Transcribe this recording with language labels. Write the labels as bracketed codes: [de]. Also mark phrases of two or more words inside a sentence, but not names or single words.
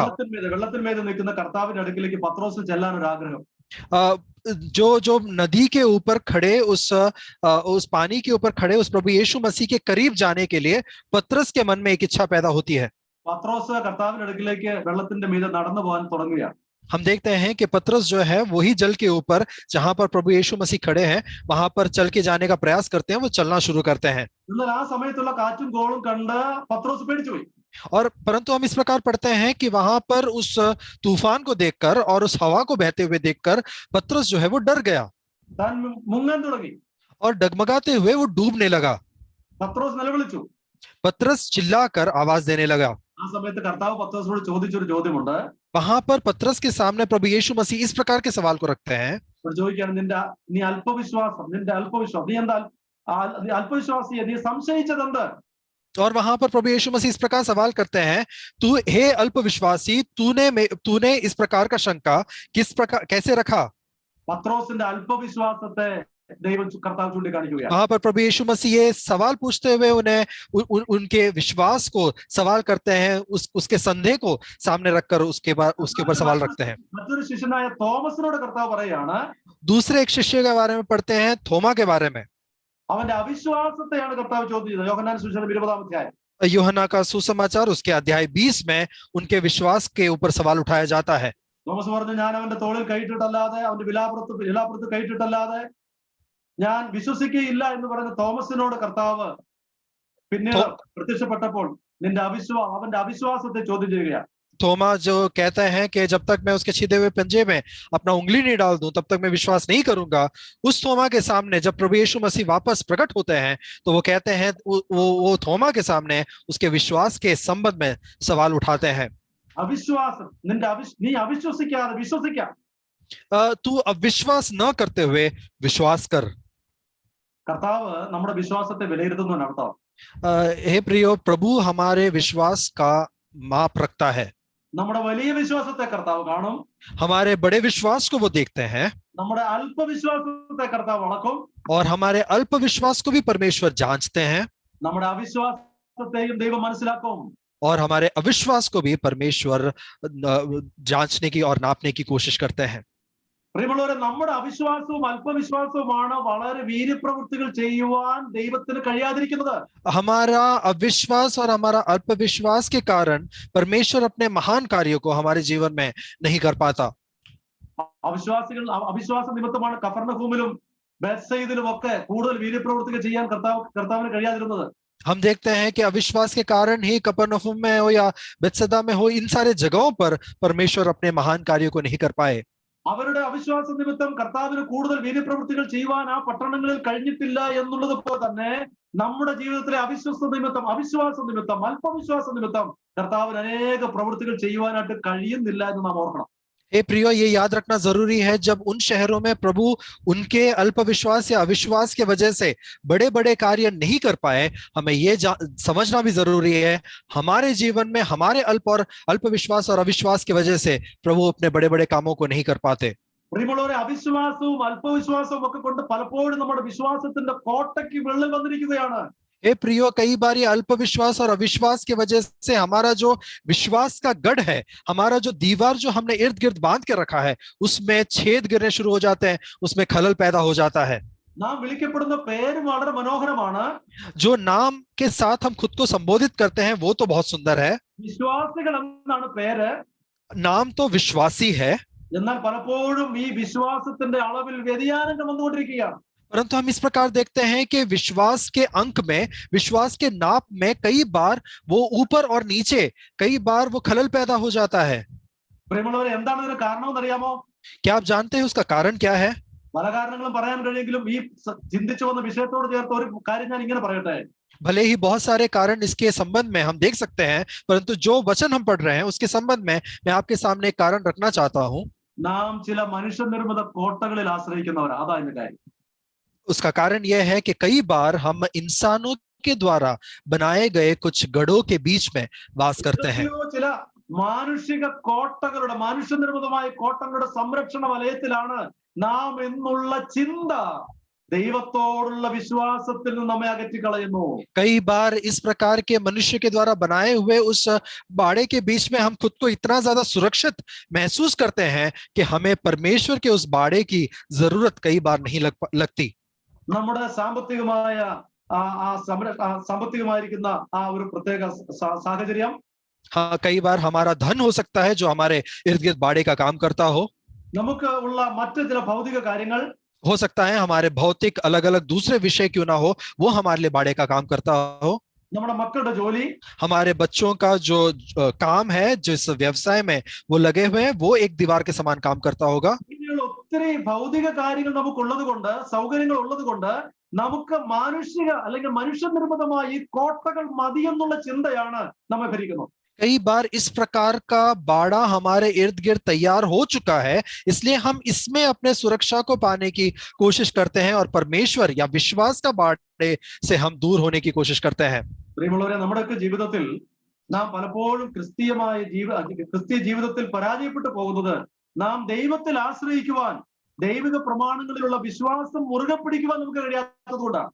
[ml] വെള്ളത്തിന്മേൽ നിൽക്കുന്ന കർത്താവിന്റെ അടുക്കിലേക്ക് പത്രോസ് ചെല്ലാൻ ഒരു ആഗ്രഹം. [hi] जो जो नदी के ऊपर खड़े उस पानी के ऊपर खड़े उस प्रभु यीशु मसीह के करीब जाने के लिए पतरस के मन में एक इच्छा पैदा होती है। [ml] പത്രോസ് കർത്താവിന്റെ അടുക്കിലേക്ക് വെള്ളത്തിന്റെ മീതെ നടന്നു പോകാൻ തുടങ്ങുകയാണ്. [hi] हम देखते हैं कि पतरस जो है वही जल के ऊपर जहां पर प्रभु यीशु मसीह खड़े हैं वहां पर चल के जाने का प्रयास करते हैं, वो चलना शुरू करते हैं। [ml] എന്നാൽ ആ സമയത്തുള്ള കാറ്റും കോളും കണ്ട് പത്രോസ് പേടിച്ചുപോയി. [hi] और परंतु हम इस प्रकार पढ़ते हैं कि वहां पर उस तूफान को देखकर और उस हवा को बहते हुए देखकर पतरस जो है वो डर गया [ml] താൻ മുങ്ങാൻ തുടങ്ങി. [hi] और डगमगाते हुए वो डूबने लगा। [ml] പത്രോസ് നിലവിളിച്ചു. [hi] पतरस चिल्लाकर आवाज देने लगा। [ml] ആ സമയത്ത് കർത്താവ് പത്രോസിനോട് ചോദിച്ചൊരു ചോദ്യമുണ്ട്. [hi] वहां पर पतरस के सामने प्रभु यीशु मसीह इस प्रकार के सवाल को रखते हैं। [ml] ചോദിക്കുകയാണ്, നീ അല്പവിശ്വാസം, നിന്റെ അല്പവിശ്വാസം, നീ എന്താ അല്പവിശ്വാസിയെ, നീ സംശയിച്ചതെന്ത്? [hi] और वहां पर प्रभु यीशु मसीह इस प्रकार सवाल करते हैं, तू हे अल्पविश्वासी, तूने इस प्रकार का शंका किस प्रकार कैसे रखा? [ml] പത്രോസിന്റെ അല്പവിശ്വാസത്തെ ദൈവം കർത്താവ് ചൂണ്ടിക്കാണിക്കുകയാണ്. [hi] वहां पर प्रभु यीशु मसीह ये सवाल पूछते हुए उनके विश्वास को सवाल करते हैं, उसके संदेह को सामने रखकर उसके ऊपर सवाल रखते हैं। [ml] മറ്റൊരു ശിഷ്യനായ തോമസിനോട് കർത്താവ് പറയാണ്, [hi] दूसरे एक शिष्य के बारे में पढ़ते हैं, थोमा के बारे में। [ml] അവന്റെ അവിശ്വാസത്തെയാണ് കർത്താവ് ചോദ്യം ചെയ്തത്. യോഹന്നാൻ സുവിശേഷം 20-ാം അധ്യായം. [hi] यूहन्ना का सुसमाचार उसके अध्याय 20 में उनके विश्वास के ऊपर सवाल उठाया जाता है। [ml] തോമസ് പറഞ്ഞു, ഞാൻ അവന്റെ തോളിൽ കൈയിട്ടിട്ടല്ലാതെ, അവന്റെ വിലാപ്പുറത്ത് കൈയിട്ടിട്ടല്ലാതെ ഞാൻ വിശ്വസിക്കുകയില്ല എന്ന് പറഞ്ഞ തോമസിനോട് കർത്താവ് പിന്നീട് പ്രത്യക്ഷപ്പെട്ടപ്പോൾ അവന്റെ അവിശ്വാസത്തെ ചോദ്യം ചെയ്യുകയാണ്. [hi] थोमा जो कहता है कि जब तक मैं उसके छिदे हुए पंजे में अपना उंगली नहीं डाल दूं तब तक मैं विश्वास नहीं करूंगा, उस थोमा के सामने जब प्रभु यीशु मसीह वापस प्रकट होते हैं तो वो कहते हैं, वो थोमा के सामने उसके विश्वास के संबंध में सवाल उठाते हैं। [ml] അവിശ്വാസം, നീ അവിശ്വസിക്കാതെ വിശ്വസിക്കാം. [hi] तू अविश्वास न करते हुए विश्वास कर। [ml] കർത്താവ് നമ്മുടെ വിശ്വാസത്തെ വിലയിരുത്തുന്നതാണ് അർത്ഥം. [hi] हे प्रियो, प्रभु हमारे विश्वास का माप रखता है। [ml] നമ്മുടെ വലിയ വിശ്വാസത്തെ കർത്താവ് കാണും. [hi] हमारे बड़े विश्वास को वो देखते हैं। [ml] നമ്മുടെ അല്പവിശ്വാസത്തെ കർത്താവ് അളക്കും. [hi] और हमारे अल्प विश्वास को भी परमेश्वर जांचते हैं। [ml] നമ്മുടെ അവിശ്വാസത്തെയും ദൈവം മനസ്സിലാക്കും. [hi] और हमारे अविश्वास को भी परमेश्वर जांचने की और नापने की कोशिश करते हैं। [ml] പ്രിയമുള്ളവരെ, നമ്മുടെ അവിശ്വാസവും അല്പവിശ്വാസവുമാണ് വളരെ വീര്യപ്രവൃത്തികൾ ചെയ്യുവാൻ ദൈവത്തിന് കഴിയാതിരിക്കുന്നത്. [hi] हमारा अविश्वास और हमारा अल्प विश्वास के कारण परमेश्वर अपने महान कार्यों को हमारे जीवन में नहीं कर पाता। [ml] അവിശ്വാസ നിമിത്തമാണ് കഫർന്നഹൂമിലും ബേത്സയിദിലും ഒക്കെ കൂടുതൽ വീര്യപ്രവൃത്തികൾ ചെയ്യാൻ കർത്താവിന് കഴിയാതിരുന്നത്. [hi] हम देखते हैं कि अविश्वास के कारण ही कफरनहूम में हो या बेतसदा में हो, इन सारे जगहों पर परमेश्वर अपने महान कार्यों को नहीं कर पाए। [ml] അവരുടെ അവിശ്വാസ നിമിത്തം കർത്താവിന് കൂടുതൽ വീര്യപ്രവൃത്തികൾ ചെയ്യുവാൻ ആ പട്ടണങ്ങളിൽ കഴിഞ്ഞിട്ടില്ല എന്നുള്ളത് പോലെ തന്നെ നമ്മുടെ ജീവിതത്തിലെ അവിശ്വാസ നിമിത്തം അല്പവിശ്വാസ നിമിത്തം കർത്താവിന് അനേക പ്രവൃത്തികൾ ചെയ്യുവാനായിട്ട് കഴിയുന്നില്ല എന്ന് നാം ഓർക്കണം. [hi] हे प्रियो, ये याद रखना जरूरी है, जब उन शहरों में प्रभु उनके अल्प विश्वास या अविश्वास के वजह से बड़े बड़े कार्य नहीं कर पाए, हमें ये समझना भी जरूरी है हमारे जीवन में हमारे अल्प विश्वास और अविश्वास की वजह से प्रभु अपने बड़े बड़े कामों को नहीं कर पाते. [ml] പ്രിയമുള്ളവരെ, അവിശ്വാസവും അല്പവിശ്വാസവും ഒക്കെ കൊണ്ട് പലപ്പോഴും നമ്മുടെ വിശ്വാസത്തിന്റെ കോട്ടയ്ക്ക് വിള്ളൽ വന്നിരിക്കുകയാണ്. [hi] हे प्रियो, कई बार ये अल्प विश्वास और अविश्वास की वजह से हमारा जो विश्वास का गढ़ है, हमारा जो दीवार जो हमने इर्द गिर्द बांध के रखा है, उसमें छेद गिरने शुरू हो जाते हैं, उसमें खलल पैदा हो जाता है. [ml] നാം വിളിക്കപ്പെടുന്ന പേര് വളരെ മനോഹരമാണ്. [hi] जो नाम के साथ हम खुद को संबोधित करते हैं वो तो बहुत सुंदर है. [ml] വിശ്വാസികൾ എന്നാണ് പേര്. [hi] नाम तो विश्वासी है, [ml] എന്നാൽ പലപ്പോഴും ഈ വിശ്വാസത്തിന്റെ അളവിൽ വ്യതിയാനങ്ങൾ വന്നുകൊണ്ടിരിക്കുകയാണ്. [hi] परंतु हम इस प्रकार देखते हैं कि विश्वास के अंक में, विश्वास के नाप में कई बार वो ऊपर और नीचे, कई बार वो खलल पैदा हो जाता है. [ml] പ്രിയമുള്ളവരെ, എന്താണ് ഇതിന് കാരണമെന്ന് അറിയാമോ? [hi] क्या आप जानते हैं उसका कारण क्या है? [ml] പല കാരണങ്ങളും പറയാൻ കഴിയെങ്കിലും ഈ ചിന്തിച്ചു വന്ന വിഷയത്തോട് ചേർത്ത് ഒരു കാര്യം ഞാൻ ഇങ്ങനെ പറയട്ടെ. [hi] भले ही बहुत सारे कारण इसके संबंध में हम देख सकते हैं, परंतु जो वचन हम पढ़ रहे हैं उसके संबंध में मैं आपके सामने एक कारण रखना चाहता हूं. [ml] നാം ചില മനുഷ്യനിർമ്മിത കോട്ടകളിൽ ആശ്രയിക്കുന്നവരാ. അതാ ഇതിന്റെ കാര്യം. [hi] उसका कारण यह है कि कई बार हम इंसानों के द्वारा बनाए गए कुछ गढ़ों के बीच में वास करते हैं. [ml] ചില മാനുഷിക കോട്ടകളുടെ, മനുഷ്യനിർമ്മിതമായ കോട്ടകളുടെ സംരക്ഷണ വലയത്തിലാണ് നാം എന്നുള്ള ചിന്ത ദൈവത്തോടുള്ള വിശ്വാസത്തിൽ നിന്ന് നമ്മെ അകറ്റിക്കളയുന്നു. [hi] कई बार इस प्रकार के मनुष्य के द्वारा बनाए हुए उस बाड़े के बीच में हम खुद को इतना ज्यादा सुरक्षित महसूस करते हैं कि हमें परमेश्वर के उस बाड़े की जरूरत कई बार नहीं लगती. [ml] നമ്മുടെ സാമ്പത്തികമായിരിക്കുന്ന ആ ഒരു പ്രത്യേക സാഹചര്യം, [hi] हाँ, कई बार हमारा धन हो सकता है जो हमारे इर्द गिर्द बाड़े का काम करता हो. [ml] നമുക്ക് ഉള്ള മറ്റു ചില ഭൗതിക കാര്യങ്ങൾ, [hi] हो सकता है हमारे भौतिक अलग अलग दूसरे विषय क्यों ना हो, वो हमारे लिए बाड़े का काम करता हो. [ml] നമ്മുടെ മക്കളുടെ ജോലി, [hi] हमारे बच्चों का जो काम है, जिस व्यवसाय में वो लगे हुए हैं, वो एक दीवार के समान काम करता होगा. [ml] ഇങ്ങനെയുള്ള ഒത്തിരി ഭൗതിക കാര്യങ്ങൾ നമുക്കുള്ളത് കൊണ്ട്, സൗകര്യങ്ങൾ ഉള്ളത് കൊണ്ട് നമുക്ക് മാനുഷിക അല്ലെങ്കിൽ മനുഷ്യനിർമ്മിതമായ ഈ കോട്ടകൾ മതിയെന്നുള്ള ചിന്തയാണ് നമ്മെ ഭരിക്കുന്നത്. [hi] कई बार इस प्रकार का बाड़ा हमारे इर्द गिर्द तैयार हो चुका है, इसलिए हम इसमें अपने सुरक्षा को पाने की कोशिश करते हैं और परमेश्वर या विश्वास का बाड़े से हम दूर होने की कोशिश करते हैं. [ml] പ്രിയമുള്ളവരെ, നമ്മുടെയൊക്കെ ജീവിതത്തിൽ നാം പലപ്പോഴും ക്രിസ്തീയ ജീവിതത്തിൽ പരാജയപ്പെട്ടു പോകുന്നത് നാം ദൈവത്തിൽ ആശ്രയിക്കുവാൻ, ദൈവിക പ്രമാണങ്ങളിലുള്ള വിശ്വാസം മുറുകെ പിടിക്കുവാൻ നമുക്ക് കഴിയാത്തതുകൊണ്ടാണ്.